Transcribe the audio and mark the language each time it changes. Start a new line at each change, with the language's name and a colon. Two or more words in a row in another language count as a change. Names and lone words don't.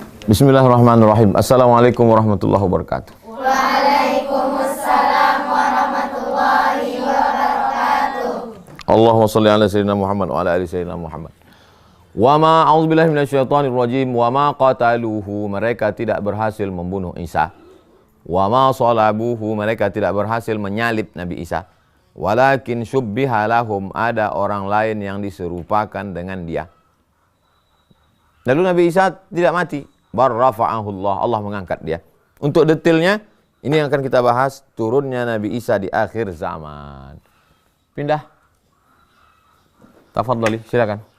Arabic: بسم الله الرحمن الرحيم. السلام عليكم ورحمة الله وبركاته. وعليكم السلام ورحمة الله وبركاته. اللهم صل على سيدنا محمد وعلى آل سيدنا محمد. وما أعوذ بالله من الشيطان الرجيم. وما قتلوه,
Indonesian: mereka tidak berhasil membunuh Isa.
Arabic: وما صلبوه,
Indonesian: mereka tidak berhasil menyalib Nabi Isa.
Arabic: ولكن شبه لهم,
Indonesian: ada orang lain yang diserupakan dengan dia. Lalu Nabi Isa tidak mati.
Arabic: بل رفعه الله,
Indonesian: Allah mengangkat dia. Untuk detailnya, ini yang akan kita bahas, turunnya Nabi Isa di akhir zaman. Pindah. Tafadhali, silakan.